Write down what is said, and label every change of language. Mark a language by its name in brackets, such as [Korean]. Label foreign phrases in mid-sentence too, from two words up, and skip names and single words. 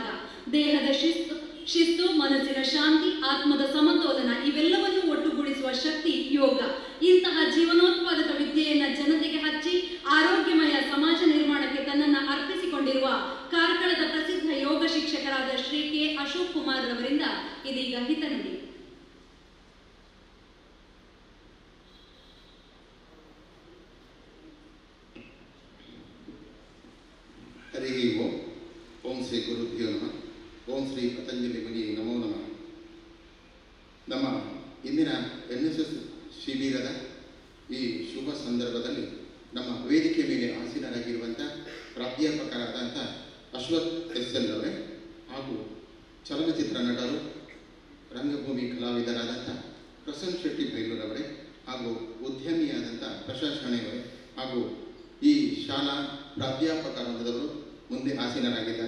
[Kannada] ದೇಹದ ಶಿಸ್ತು, ಮನಸ್ಸಿನ ಶಾಂತಿ, ಆತ್ಮದ ಸಮತೋಲನ ಇವೆಲ್ಲವನ್ನು ಒಟ್ಟುಗೂಡಿಸುವ ಶಕ್ತಿ ಯೋಗ. ಇಂತಹ ಜೀವನೋತ್ಪಾದಕ ವಿದ್ಯೆಯನ್ನ ಜನತೆಗೆ ಹಚ್ಚಿ ಆರೋಗ್ಯಮಯ ಸಮಾಜ ನಿರ್ಮಾಣಕ್ಕೆ ತನ್ನನ್ನು ಅರ್ಪಿಸಿಕೊಂಡಿರುವ ಕಾರ್ಕಳದ ಪ್ರಸಿದ್ಧ ಯೋಗ ಶಿಕ್ಷಕರಾದ ಶ್ರೀ ಕೆ ಅಶೋಕ್ ಕುಮಾರ್ ರವರಿಂದ ಇದೀಗ ಹಿತನುಡಿ. [Sanskrit] ಹರಿ ಓಂ. ಓಂ ಶ್ರೀ ಗುರುಭ್ಯೋ ನಮಃ. ಓಂ ಶ್ರೀ ಪತಂಜಲಿ ಮುನಿ ನಮೋ ನಮಃ. [Kannada] ನಮ್ಮ ಇಂದಿನ NSS ಶಿಬಿರದ ಈ ಶುಭ ಸಂದರ್ಭದಲ್ಲಿ ನಮ್ಮ ವೇದಿಕೆ ಮೇಲೆ ಆಸೀನರಾಗಿರುವಂಥ ಪ್ರಾಧ್ಯಾಪಕರಾದಂಥ ಅಶ್ವಥ್ SL ಅವರೇ ಹಾಗೂ ಚಲನಚಿತ್ರ ನಟರು, ರಂಗಭೂಮಿ ಕಲಾವಿದರಾದಂಥ ಪ್ರಸನ್ನ ಶೆಟ್ಟಿ ಬೈಲೂರವರೇ ಹಾಗೂ ಉದ್ಯಮಿಯಾದಂಥ ಪ್ರಶಾಂತ್ ಶೆಣೆಯವರೇ ಹಾಗೂ ಈ ಶಾಲಾ ಪ್ರಾಧ್ಯಾಪಕ ವೃಂದದವರು ಮುಂದೆ ಆಸೀನರಾಗಿದ್ದಾರೆ.